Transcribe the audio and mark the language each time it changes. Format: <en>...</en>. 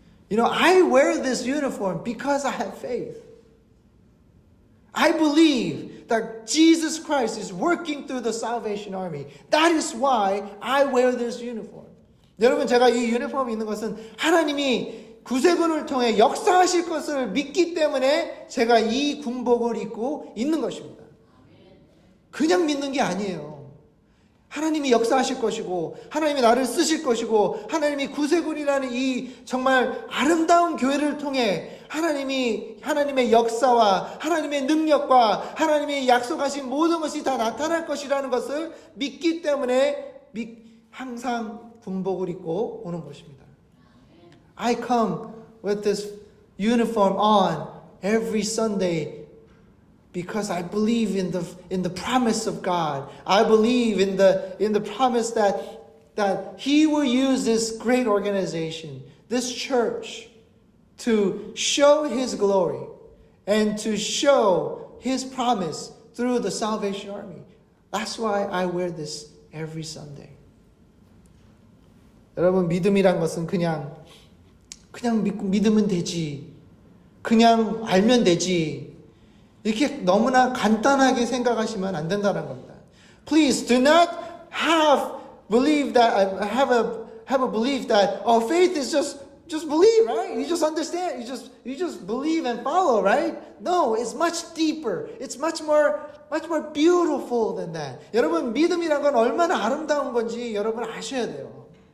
<en>You know, I wear this uniform because I have faith. I believe that Jesus Christ is working through the Salvation Army. That is why I wear this uniform.</en> <ko>여러분, 제가 이 유니폼을 입는 것은 하나님이 구세군을 통해 역사하실 것을 믿기 때문에 제가 이 군복을 입고 있는 것입니다. 그냥 믿는 게 아니에요. 하나님이 역사하실 것이고 하나님이 나를 쓰실 것이고 하나님이 구세군이라는 이 정말 아름다운 교회를 통해 하나님의 역사와 하나님의 능력과 하나님이 약속하신 모든 것이 다 나타날 것이라는 것을 믿기 때문에 항상 군복을 입고 오는 것입니다.</ko> <en>I come with this uniform on every Sunday because I believe in the promise of God. I believe in the promise that He will use this great organization, this church, to show His glory and to show His promise through the Salvation Army. That's why I wear this every Sunday.</en> <ko>여러분, 믿음이란 것은 그냥 믿으면 되지. 그냥 알면 되지. 이렇게 너무나 간단하게 생각하시면 안 된다는 겁니다.</ko> <en>Please do not have a belief that faith is just believe, right? You just understand. You just believe and follow, right? No, it's much deeper. It's much more beautiful than that.</en> <ko>여러분, 믿음이란 건 얼마나 아름다운 건지 여러분 아셔야 돼요.</ko>